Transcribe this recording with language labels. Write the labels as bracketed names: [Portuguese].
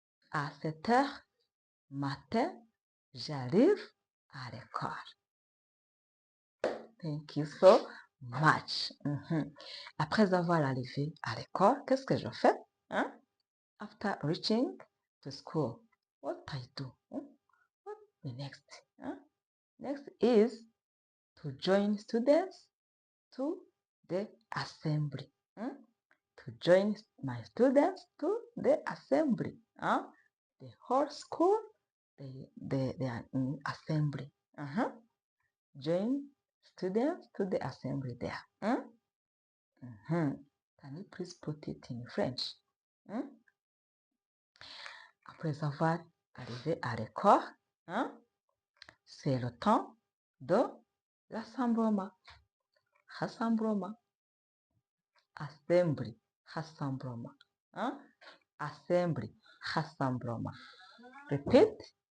[French] À 7 heures matin, j'arrive à l'école. [English] Thank you so much. [French] Après avoir arrivé à l'école, qu'est-ce que je fais? [English] After reaching to school, what I do? What the next? Next is to join students to the assembly. To join my students to the assembly. The whole school, they are in assembly. Join students to the assembly there. Can you please put it in French? [French] Après avoir arrivé à l'école, c'est le temps de l'assemblement. Rassemblement. [English] Assembly. [French] Rassemblement. Assembly. Rassemblement. Repeat.